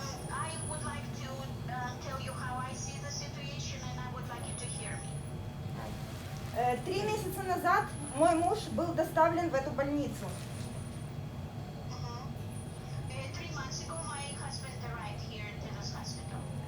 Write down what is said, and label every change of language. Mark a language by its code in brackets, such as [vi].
[en] I would like to tell you how I see the situation, and I would like you to hear me. [ru] 3 месяца назад мой муж был доставлен в эту больницу. [en] 3 months ago, my husband arrived here to this hospital